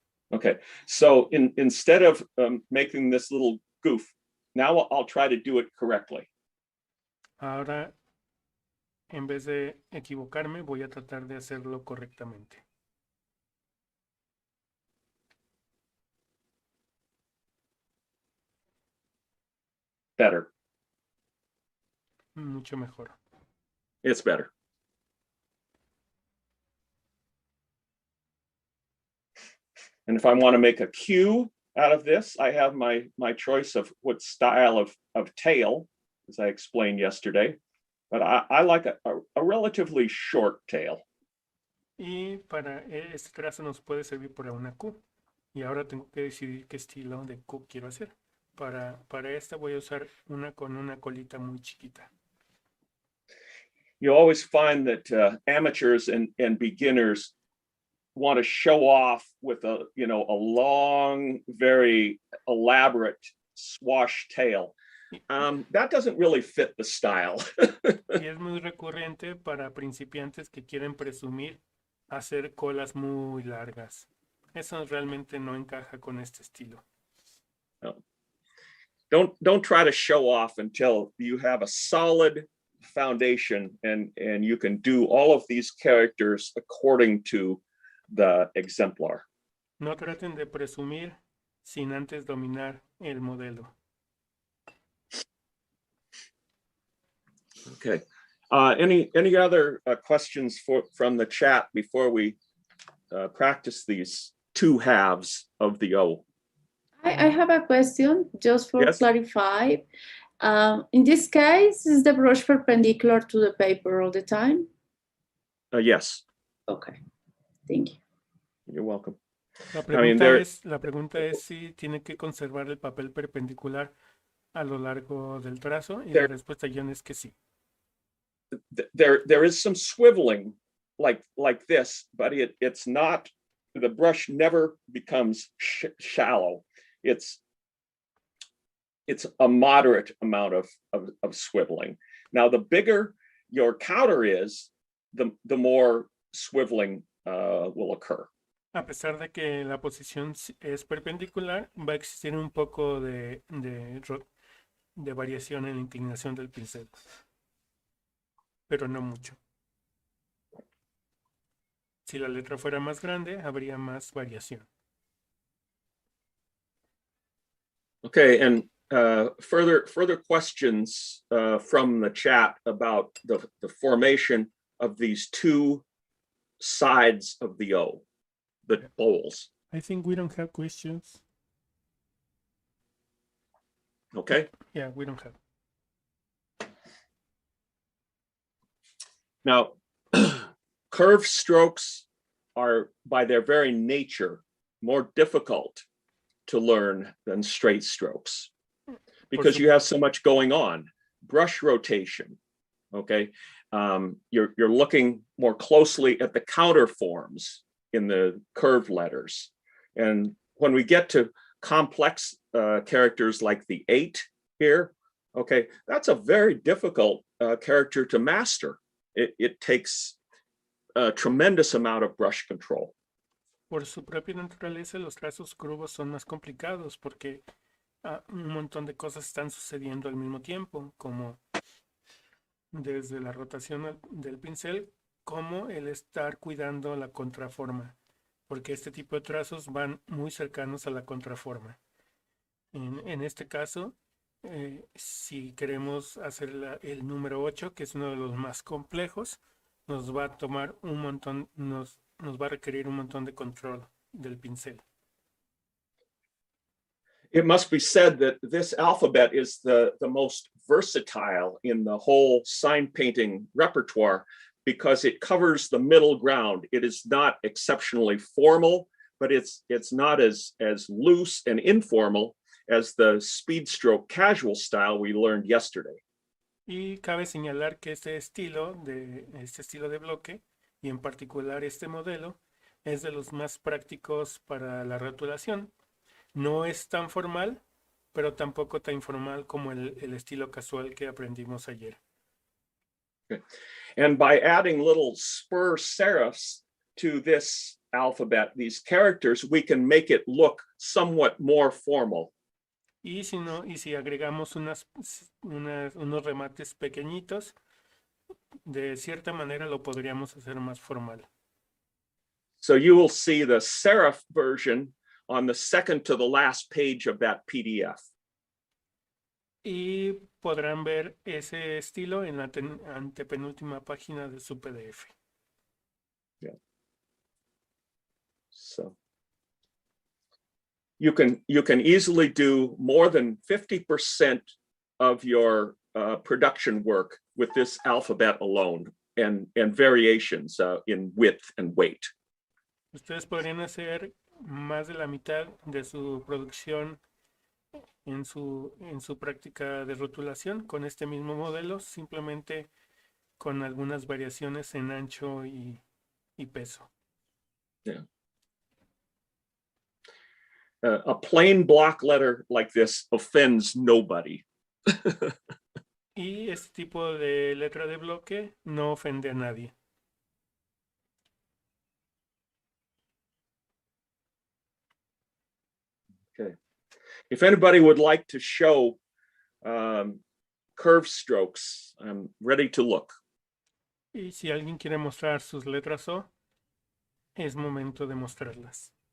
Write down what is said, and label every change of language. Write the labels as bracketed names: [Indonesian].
[English] Okay, so instead of making this little goof, now I'll try to do it correctly. [Spanish] Ahora, en vez de equivocarme, voy a tratar de hacerlo correctamente. [English] Better. [Spanish] Mucho mejor. [English] It's better. And if I want to make a Q out of this, I have my choice of what style of tail, as I explained yesterday. But I like a relatively short tail. [Spanish] Y para este trazo nos puede servir para una Q. Y ahora tengo que decidir qué estilo de Q quiero hacer. Para esta voy a usar una con una colita muy chiquita. [English] You always find that amateurs and beginners want to show off with a long, very elaborate swash tail. That doesn't really fit the style. [Spanish] Y es muy recurrente para principiantes que quieren presumir hacer colas muy largas. Eso realmente no encaja con este estilo. No. [English] Don't try to show off until you have a solid foundation and you can do all of these characters according to the exemplar. [Spanish] No traten de presumir sin antes dominar el modelo. [English] Okay. Any other questions from the chat before we practice these two halves of the O? I have a question just for Yes. clarify. In this case, is the brush perpendicular to the paper all the time? Yes. Okay, thank you. You're welcome. [Spanish] La pregunta es si tiene que conservar el papel perpendicular a lo largo del trazo y la respuesta, John, es que sí. [English] there is some swiveling like this, but it's not, the brush never becomes shallow. It's a moderate amount of swiveling. Now, the bigger your counter is, the more swiveling will occur. [Spanish] A pesar de que la posición es perpendicular, va a existir un poco de variación en la inclinación del pincel, pero no mucho. Si la letra fuera más grande, habría más variación. [English] Okay, and further questions from the chat about the formation of these two sides of the O, the bowls. I think we don't have questions. Okay. Yeah, we don't have. Now, curved strokes are, by their very nature, more difficult to learn than straight strokes because you have so much going on. Brush rotation, okay? You're looking more closely at the counter forms in the curved letters. And when we get to complex characters like the 8 here, okay, that's a very difficult character to master. It takes a tremendous amount of brush control. [Spanish] Por su propia naturaleza, los trazos curvos son más complicados porque un montón de cosas están sucediendo al mismo tiempo, como desde la rotación del pincel, como el estar cuidando la contraforma, porque este tipo de trazos van muy cercanos a la contraforma. En este caso, si queremos hacer el número 8, que es uno de los más complejos, nos va a tomar un montón, nos va a requerir un montón de control del pincel. [English] It must be said that this alphabet is the most versatile in the whole sign painting repertoire because it covers the middle ground. It is not exceptionally formal, but it's not as loose and informal as the speed stroke casual style we learned yesterday. [Spanish] Y cabe señalar que este estilo de bloque, y en particular este modelo, es de los más prácticos para la rotulación. No es tan formal, pero tampoco tan informal como el estilo casual que aprendimos ayer. [English] Okay. And by adding little spur serifs to this alphabet, these characters, we can make it look somewhat more formal. [Spanish] Y si agregamos unos remates pequeñitos, de cierta manera lo podríamos hacer más formal. [English] So you will see the serif version on the second to the last page of that PDF. [Spanish] Y podrán ver ese estilo en la antepenúltima página de su PDF. [English] Yeah. So you can easily do more than 50% of your production work with this alphabet alone and variations in width and weight. [Spanish] Ustedes podrían hacer más de la mitad de su producción en su práctica de rotulación con este mismo modelo, simplemente con algunas variaciones en ancho y peso. [English] Yeah. A plain block letter like this offends nobody. [Spanish] Y este tipo de letra de bloque no ofende a nadie. [English] Okay. If anybody would like to show curve strokes, I'm ready to look. [Spanish] Y si alguien quiere mostrar sus letras O, es momento de mostrarlas.